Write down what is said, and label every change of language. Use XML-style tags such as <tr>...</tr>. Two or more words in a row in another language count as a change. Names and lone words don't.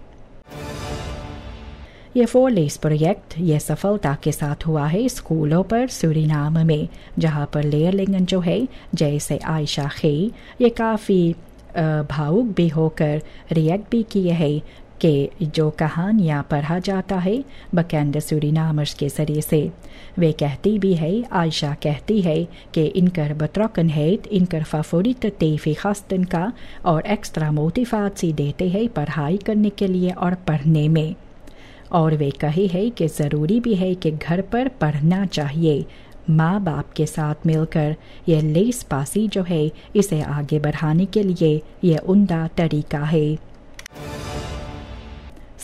<hns>ये</hns> <nl>voorlees project</nl> <hns>ये सफलता के साथ हुआ है स्कूलों पर सूरीनाम में, जहाँ पर लेयरलिंगन जो है जैसे आयशा खे ये काफ़ी भावुक भी होकर रिएक्ट भी किए हैं कि जो कहानियाँ पढ़ा जाता है</hns> <nl>bekende Surinamers</nl> <hns>के ज़रिए से। वे कहती भी है, आयशा कहती है कि इनकर betrokkenheid इनकर</hns> <nl>favoriete TV-gasten</nl> <hns>का और एक्स्ट्रा मोटिवेशन देते हैं पढ़ाई करने के लिए और पढ़ने में। और वे कहे है कि ज़रूरी भी है कि घर पर पढ़ना चाहिए। माँ बाप के साथ मिलकर यह लेस पासी जो है इसे आगे बढ़ाने के लिए यह उम्दा तरीका है।</hns>